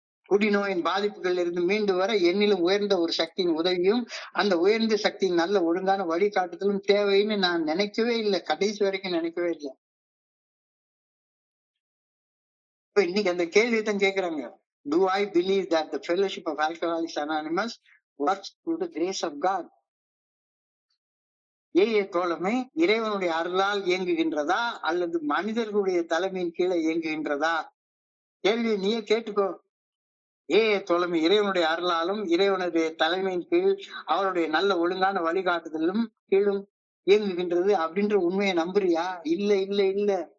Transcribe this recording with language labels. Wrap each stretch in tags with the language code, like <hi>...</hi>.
<ta>குடிநோயின் பாதிப்புகள் இருந்து மீண்டு வர என்னிலும் உயர்ந்த ஒரு சக்தியின் உதவியும், அந்த உயர்ந்த சக்தியின் நல்ல ஒழுங்கான வழிகாட்டுதலும் தேவைன்னு நான் நினைக்கவே இல்லை. கடைசி வரைக்கும் நினைக்கவே இல்லை. இப்ப இன்னைக்கு அந்த கேள்வியை தான் கேட்கிறாங்க.</ta> <en>Do I believe that the fellowship of Alcoholics Anonymous works through the grace of God?</en> <ta>தோழமை இறைவனுடைய அருளால் இயங்குகின்றதா அல்லது மனிதர்களுடைய தலைமையின் கீழே இயங்குகின்றதா? கேள்வியை நீயே கேட்டுக்கோ. தோழமை இறைவனுடைய அருளாலும் இறைவனுடைய தலைமையின் கீழ் அவருடைய நல்ல ஒழுங்கான வழிகாட்டுதலும் கீழும் இயங்குகின்றது அப்படின்ற உண்மையை நம்புறியா? இல்ல இல்ல இல்ல.</ta>